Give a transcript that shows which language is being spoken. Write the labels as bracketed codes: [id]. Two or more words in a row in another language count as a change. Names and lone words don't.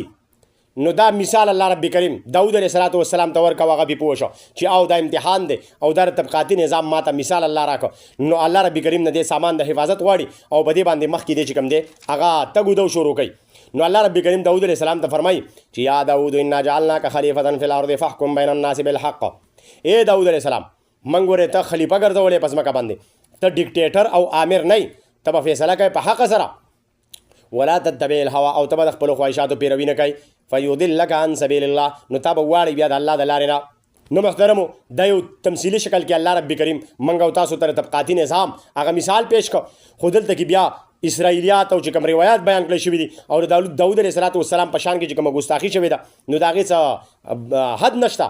[ps] نو دا مثال الله رب کریم داود علیه السلام ته ورکړ، هغه پې پوه شو چې او دا امتحان دی او دا طبقاتي نظام ما ته مثال الله راکړ. نو الله رب کریم نه دې سامان د حفاظت غواړي او په دې باندې مخکې دی چې کوم دی هغه تګ و دو شروع کوي. نو الله رب کریم داود علیه السلام ته فرمایي چې [ar] یا داود انا جعلناک خلیفة فی الارض فاحکم بین الناس بالحق. [ps] اے داود علیه السلام، موږ ورې ته خلیفه ګرځولې په ځمکه باندې، ته ډیکټیټر او آمر نه، ته به فیصله کوې په حق سره. [ar] ولا تتبع الهوا [ps] او تبع خپل خواهشاتو پیروي نه کوي [ar] فیضلک عن سبیل الله [ps] نو تا به واړی بیا د الله د لارې نه. نو محترمو دا یو تمثیلی شکل کې الله رب کریم منګ او تاسو ته طبقاتی نظام هغه مثال پیش کو. خو دلته کې بیا اسرائیلیات او چې کوم روایت بیان کړی شوي دي او داود علیه السلام په شان کې چې کومه ګستاخي شوې ده نو د هغې څه حد نشته.